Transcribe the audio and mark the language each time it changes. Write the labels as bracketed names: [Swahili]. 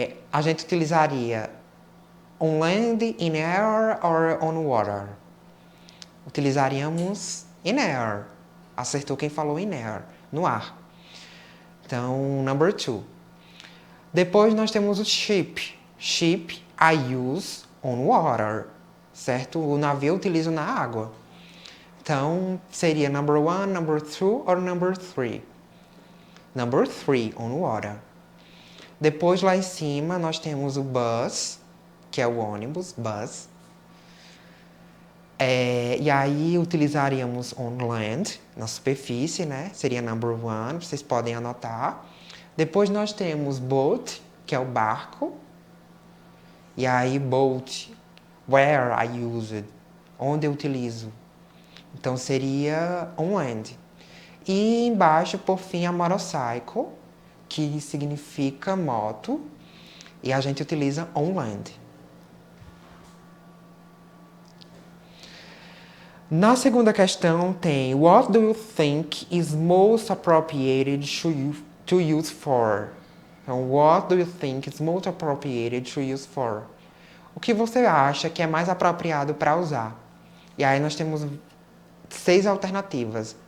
[Portuguese] A gente utilizaria [English] on land, in air, or on water. [Portuguese] Utilizaríamos [English] in air. [Portuguese] Acertou quem falou in air, no ar. Então, number 2. Depois nós temos o ship. [English] Ship, I use on water, certo? [Portuguese] O navio eu utilizo na água. Então, seria number 1, number 2 or number 3. Number 3, [English] on water. [Portuguese] Depois, lá em cima, nós temos o bus, que é o ônibus, bus. E aí, utilizaríamos [English] on land, [Portuguese] na superfície, né? Seria number 1, vocês podem anotar. Depois, nós temos boat, que é o barco. E aí, boat, [English] where I use it, [Portuguese] onde eu utilizo. Então, seria on land. E embaixo, por fim, a motorcycle, que significa moto. E a gente utiliza [English] on land. [Portuguese] Na segunda questão tem [English] what do you think is most appropriated to use for? Então, what do you think is most appropriated to use for? [Portuguese] O que você acha que é mais apropriado para usar? E aí nós temos 6 alternativas.